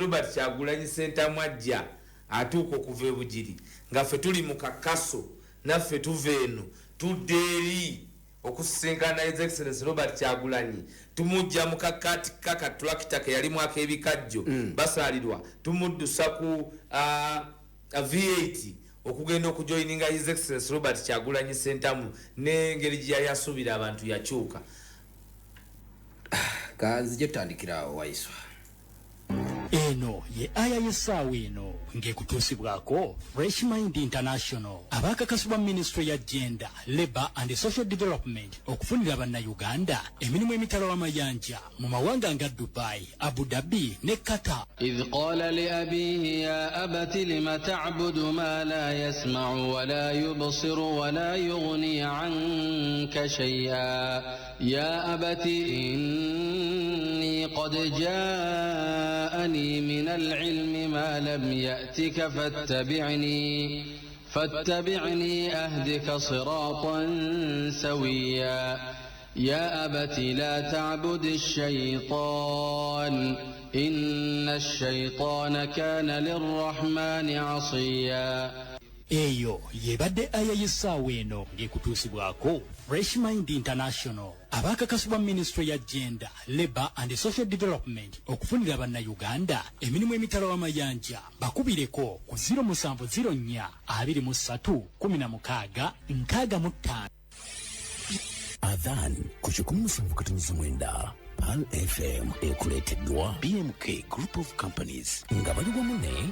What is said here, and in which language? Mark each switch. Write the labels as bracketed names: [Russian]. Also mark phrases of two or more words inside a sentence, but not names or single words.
[Ganda] Robert Kyagulanyi Ssentamu ajja atuuka okuva ebugiri nga ffe tuli mu kakaso naffe tuva eno tudde eri okusisinkana [English] his excellency [Ganda] Robert Kyagulanyi tumujja mu kakati kaka tractor ke yali mwaka ebikajjo basalirwa tumuddusa ku V8 okugenda okujoininga [English] his excellency [Ganda] Robert Kyagulanyi Ssentamu n'engeri gye yali asuubira abantu yakyuka kanzije tutandikira waiswa eno ye aya y'essaawa eno ng'ekutuusibwako Fresh Mind International abakakasibwa Ministry ya Gender, Labour and Social Development okufunira bannayuganda emirimu emitala w'amayanja mu mawanga nga Dubai, Abu Dhabi ne Qatar. [Arabic] إذ قال لأبيه يا أبت لم تعبد ما لا يسمع ولا يبصر ولا يغني عنك شيئا يا أبت إني قد جاءني من العلم ما لم يأتك فاتبعني أهدك صراطا سويا يا أبت لا تعبد الشيطان إن الشيطان كان للرحمن عصيا. [Ganda] eyo yebadde aya y'essaawa eno ng'ekutuusibwako Fresh Mind International abakakasibwa Ministry ya Gender, Labour and Social Development okufunira bannayuganda emirimu emitala w'amayanja bakubireko ku 0704 23 16 65. Adhan ku 17:9 Pal FM ekuleteddwa BMK Group of Companies nga bali wamu ne